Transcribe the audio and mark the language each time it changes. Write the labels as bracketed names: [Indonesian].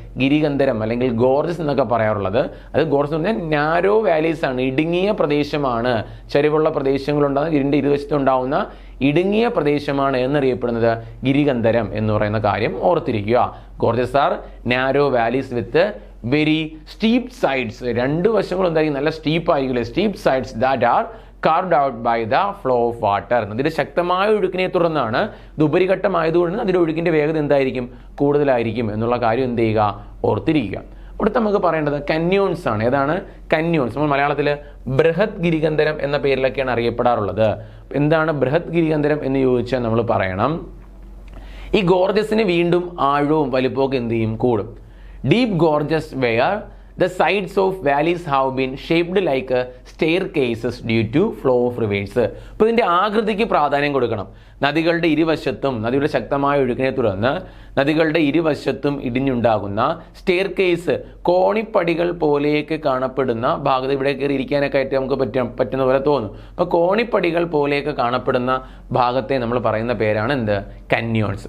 [Malayalam] ഗിരികന്ധരം അല്ലെങ്കിൽ ഗോർജസ് എന്നൊക്കെ പറയാറുള്ളത്. അത് ഗോർജസ് എന്ന് പറഞ്ഞാൽ നാരോ വാലീസ് ആണ്, ഇടുങ്ങിയ പ്രദേശമാണ്. ചരിവുള്ള പ്രദേശങ്ങളുണ്ടാകുന്ന ഇതിന്റെ ഇരുവശത്തും ഉണ്ടാവുന്ന ഇടുങ്ങിയ പ്രദേശമാണ് എന്നറിയപ്പെടുന്നത് ഗിരികന്ധരം എന്ന് പറയുന്ന കാര്യം ഓർത്തിരിക്കുക. [English] Gorges are narrow valleys with very steep sides. [Malayalam] രണ്ട് വശങ്ങളും എന്തായിരിക്കും? നല്ല steep ആയിരിക്കില്ലേ? [English] Steep sides that are carved out by the flow of water. [Malayalam] നദിയുടെ ശക്തമായ ഒഴുക്കിനെ തുടർന്നാണ്. ഇത് ഉപരിഘട്ടമായതുകൊണ്ട് അതിന്റെ ഒഴുക്കിന്റെ വേഗത എന്തായിരിക്കും? കൂടുതലായിരിക്കും എന്നുള്ള കാര്യം എന്ത് ചെയ്യുക? ഓർത്തിരിക്കുക. ഇവിടുത്തെ നമുക്ക് പറയേണ്ടത് കന്യോൺസ് ആണ്. ഏതാണ്? കന്യോൺസ്. നമ്മൾ മലയാളത്തിൽ ബൃഹത് ഗിരികന്ധരം എന്ന പേരിലൊക്കെയാണ് അറിയപ്പെടാറുള്ളത്. എന്താണ് ബൃഹത് ഗിരികന്ധരം എന്ന് ചോദിച്ചാൽ നമ്മൾ പറയണം, ഈ ഗോർജസിന് വീണ്ടും ആഴവും വലിപ്പമൊക്കെ എന്ത് ചെയ്യും? കൂടും. [English] Deep gorges where the sides of valleys have been shaped like staircases due to flow of rivers. [Malayalam] അപ്പോൾ ഇതിന്റെ ആകൃതിക്ക് പ്രാധാന്യം കൊടുക്കണം. നദികളുടെ ഇരുവശത്തും നദിയുടെ ശക്തമായ ഒഴുക്കിനെ തുടർന്ന് നദികളുടെ ഇരുവശത്തും ഇടിഞ്ഞുണ്ടാകുന്ന സ്റ്റെയർകേസ്, കോണിപ്പടികൾ പോലെയൊക്കെ കാണപ്പെടുന്ന ഭാഗത്ത് ഇവിടെ കയറി ഇരിക്കാനൊക്കെ ആയിട്ട് നമുക്ക് പറ്റുന്ന പോലെ തോന്നും. അപ്പോൾ കോണിപ്പടികൾ പോലെയൊക്കെ കാണപ്പെടുന്ന ഭാഗത്തെ നമ്മൾ പറയുന്ന പേരാണ് എന്ത്? കന്യോൺസ്.